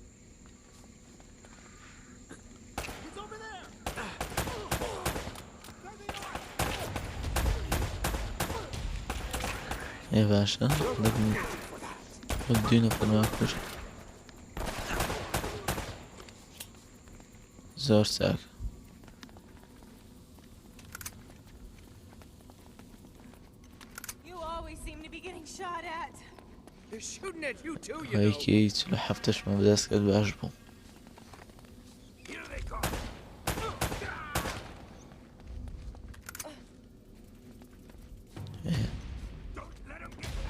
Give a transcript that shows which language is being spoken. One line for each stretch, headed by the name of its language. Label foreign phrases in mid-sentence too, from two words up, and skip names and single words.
Central Kurdish: ای باشە دوی نەفەرمان کوشت. زۆر چاک.
English: You always seem to be getting shot at. They're shooting at you too, you know.
Central Kurdish: هایکی 47مان بەدەست کرد باش بوو.
English: Here they come. Don't let them get back.